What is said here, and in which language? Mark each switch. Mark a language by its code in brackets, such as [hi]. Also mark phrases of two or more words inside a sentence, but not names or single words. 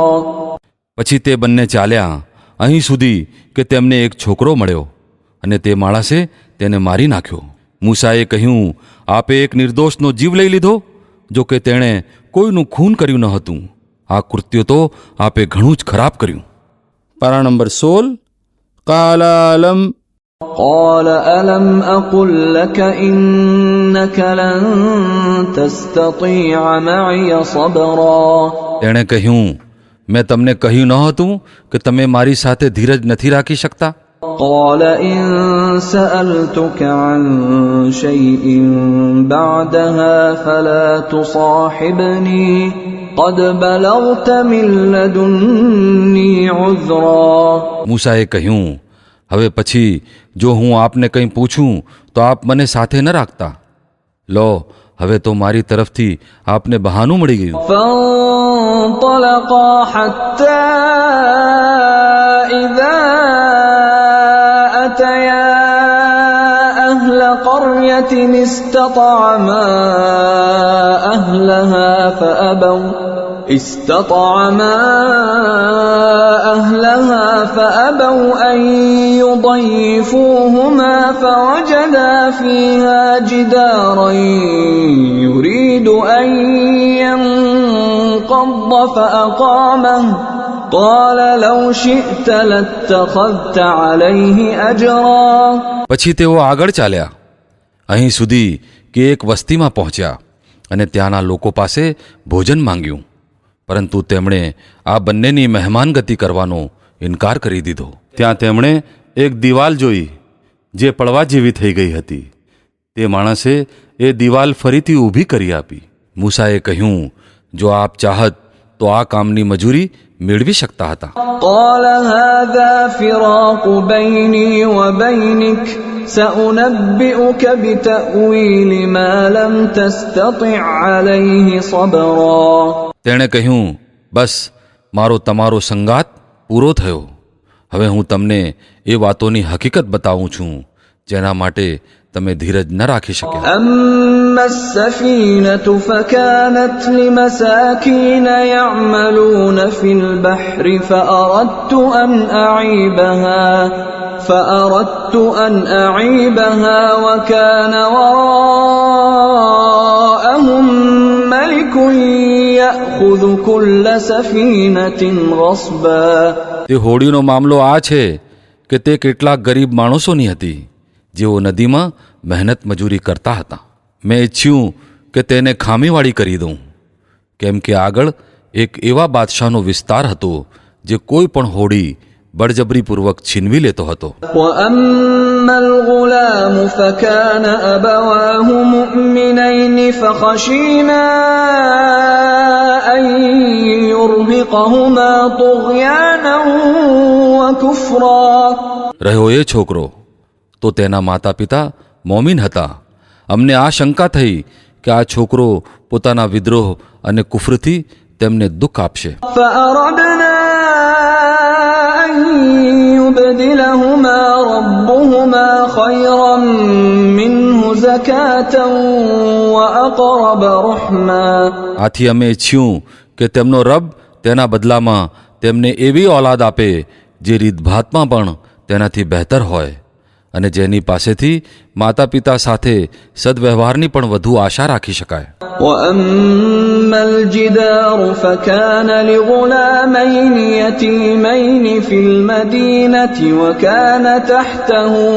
[gu] પછી તે બંને ચાલ્યા અહીં સુધી કે તેમને એક છોકરો મળ્યો અને તે માણસે તેને મારી નાખ્યો. મૂસાએ કહ્યું, આપે એક નિર્દોષનો જીવ લઈ લીધો, જો કે તેણે કોઈનું ખૂન કર્યું ન હતું. આ કૃત્ય તો આપે ઘણું જ ખરાબ કર્યું. પારા નંબર 16. [ar] قال ألم قال ألم أقل لك إنك لن تستطيع معي صبرا [gu] તેણે કહ્યું, મેં તમને કહ્યું ન હતું કે તમે મારી સાથે ધીરજ નથી રાખી શકતા? [ar] قال إن سألتك عن شيء بعدها فلا تصاحبني قد بلغت من لدني عذرا [gu] મૂસાએ કહ્યું, હવે પછી જો હું આપને કંઈ પૂછું તો આપ મને સાથે ન રાખતા. લો, હવે તો મારી તરફથી આપને બહાનું મળી ગયું. [ar] فانطلقا حتى إذا أتيا أهل قرية استطعما أهلها فأبوا أن يضيفوهما فوجدا فيها جدارا يريد أن ينقض فأقامه قال لو شئت لاتخذت عليه أجرا [gu] પછી તેઓ આગળ ચાલ્યા અહીં સુધી કે એક વસ્તીમાં પહોંચ્યા અને ત્યાંના લોકો પાસે ભોજન માંગ્યું, પરંતુ તેમણે આ બંનેની મહેમાનગતિ કરવાનો ઇનકાર કરી દીધો. ત્યાં તેમણે એક દિવાલ જોઈ જે પડવા જેવી થઈ ગઈ હતી. તે માણસે એ દિવાલ ફરીથી ઊભી કરી આપી. મૂસાએ કહ્યું, જો આપ ચાહત તો આ કામની મજૂરી મેળવી શકતા હતા. [ar] قال هذا فراق بيني وبينك سأنبئك بتأويل ما لم تستطع عليه صبرا. [gu] તેણે કહ્યું, બસ મારો તમારો સંગાત પૂરો થયો. હવે હું તમને એ વાતોની હકીકત બતાવું છું જેના માટે તમે ધીરજ ન રાખી શક્યા. [ar] أما السفينة فكانت لمساكين يعملون في البحر فأردت أن أعيبها وكان وراءهم ملك يأخذ كل سفينة غصبا. [gu] તે હોડીનો મામલો આ છે કે તે કેટલાક ગરીબ માણસોની હતી જેઓ નદીમાં મહેનત મજૂરી કરતા હતા. મેં ઈચ્છ્યું કે તેને ખામીવાળી કરી દઉં, કેમ કે આગળ એક એવા બાદશાહનો વિસ્તાર હતો જે કોઈ પણ હોડી બળજબરીપૂર્વક છીનવી લેતો હતો. [ar] وأما الغلام فكان أبواه مؤمنين فخشينا أن يرهقهما طغيانا وكفرا. [gu] રહ્યો એ છોકરો તો તેના માતા પિતા મોમીન હતા. અમને આ શંકા થઈ કે આ છોકરો પોતાના વિદ્રોહ અને કુફરથી તેમને દુઃખ આપશે. [ar] فأردنا أن يبدلهما ربهما خيرا منه زكاة وأقرب رحما. [gu] આથી અમે ઈચ્છ્યું કે તેમનો રબ તેના બદલામાં તેમને એવી ઓલાદ આપે જે રીતભાતમાં પણ તેનાથી બહેતર હોય અને જેની પાસેથી માતા પિતા સાથે સદવ્યવહારની પણ વધુ આશા રાખી શકાય. [ar] وأما الجدار فكان لغلامين يتيمين في المدينة وكان تحته